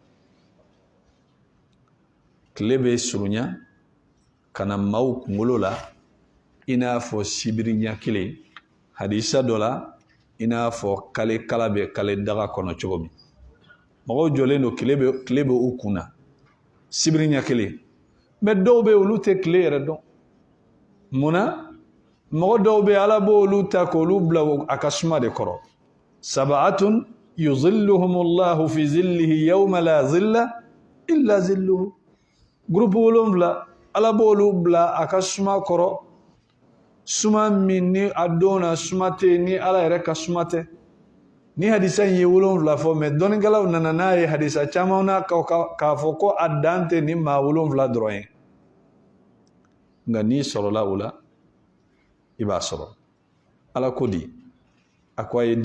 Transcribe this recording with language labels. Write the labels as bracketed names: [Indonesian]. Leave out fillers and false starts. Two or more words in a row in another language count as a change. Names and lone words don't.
[Bambara] tile bɛ surunya ka na maaw kunkolo la i n'a fɔ sibiri ɲɛ kelen hadisa dɔ la i n'a fɔ kale kala bɛ kale daga kɔnɔ cogo min mɔgɔw jɔlen don tile bɛ u kun na sibiri ɲɛ kelen mais dɔw bɛ olu tɛ tile yɛrɛ dɔn munna mɔgɔ dɔw bɛ Ala b'olu ta k'olu bila a ka suma de kɔrɔ [Arabic] سبعة يظلهم الله في ظله يوم لا ظل إلا ظله [Bambara] groupe 7 Ala b'olu bila a ka suma kɔrɔ suma min ni a donna suma tɛ ni ala yɛrɛ ka suma tɛ ni hadisa in ye 7 fɔ mais dɔnnikɛlaw nana n'a ye hadisa caman na k'a fɔ ko a dan tɛ ni maa 7 dɔrɔn ye nka n'i sɔrɔla o la i b'a sɔrɔ ala ko di a ko a ye